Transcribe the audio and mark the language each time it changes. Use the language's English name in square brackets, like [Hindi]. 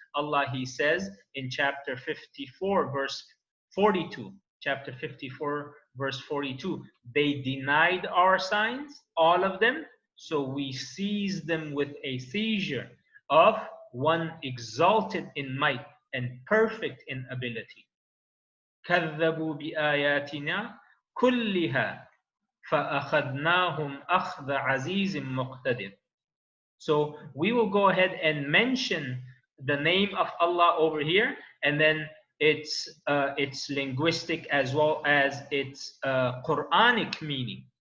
[English] Allah, he says in chapter 54, verse 42, chapter 54, verse 42, they denied our signs, all of them, so we seized them with a seizure of one exalted in might and perfect in ability. [Arabic] كذبوا بآياتنا كلها فأخذناهم أخذ عزيز مقتدر. [English] So we will go ahead and mention the name of Allah over here, and then its linguistic as well as its Quranic meaning.